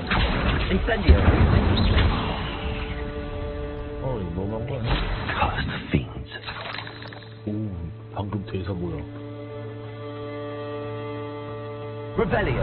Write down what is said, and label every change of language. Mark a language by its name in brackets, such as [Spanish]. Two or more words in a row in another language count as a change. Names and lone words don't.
[Korean] Incendio. 이거 너무한 거 아니야? [English] Cursed fiends. [Korean] 오, 방금 대사 뭐야? Revelio.